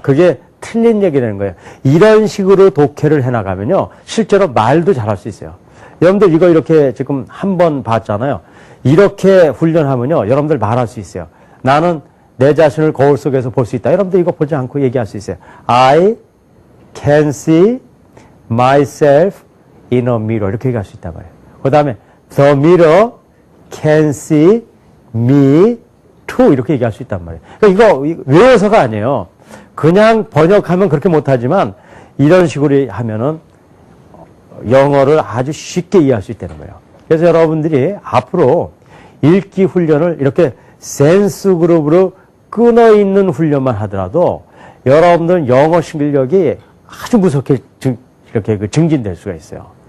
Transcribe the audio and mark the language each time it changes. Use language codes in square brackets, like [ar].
[ko] 그게 틀린 얘기 되는 거예요. 이런 식으로 독해를 해나가면요. 실제로 말도 잘할 수 있어요. 여러분들 이거 이렇게 지금 한 번 봤잖아요. 이렇게 훈련하면요. 여러분들 말할 수 있어요. 나는 내 자신을 거울 속에서 볼 수 있다. 여러분들 이거 보지 않고 얘기할 수 있어요. [en] I can see myself in a mirror. [ko] 이렇게 얘기할 수 있단 말이에요. 그 다음에 [en] the mirror can see me too. [ko] 이렇게 얘기할 수 있단 말이에요. 그러니까 이거 외워서가 아니에요. 그냥 번역하면 그렇게 못하지만 이런 식으로 하면은 영어를 아주 쉽게 이해할 수 있다는 거예요. 그래서 여러분들이 앞으로 읽기 훈련을 이렇게 센스 그룹으로 끊어 있는 훈련만 하더라도 여러분들은 영어 실력이 아주 무섭게 이렇게 증진될 수가 있어요.